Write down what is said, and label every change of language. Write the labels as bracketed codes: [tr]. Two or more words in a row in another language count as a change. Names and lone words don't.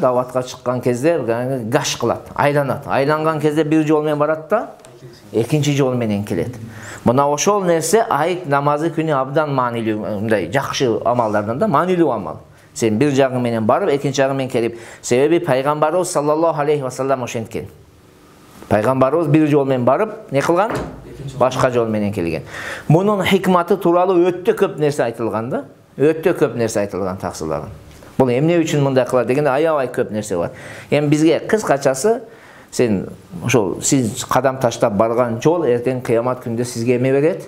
[ky] Даватка чыккан кезде гаш кылат, айланат. Айланган кезде бир жол менен барат да, экинчи жол менен келет. Мына ошол нерсе айт намазы күнү абдан маанилүү, мындай жакшы амалдардан да маанилүү амал. Сен бир жагы менен барып, экинчи жагы менен келип, себеби пайгамбарыбыз [ar] صلى الله عليه وسلم [ky] ошенткен. Пайгамбарыбыз бир жол менен барып, не кылган? Башка жол менен келген. Мунун хикматы тууралуу өтө көп нерсе айтылган да. Өтө көп нерсе айтылган таксыларым. Бул эмне үчүн мындай кылат дегенде аябай көп нерсе бар. Эми бизге кыскачасы сен ошол сиз кадам таштап барган жол эртең кыямат күндө сизге эме берет?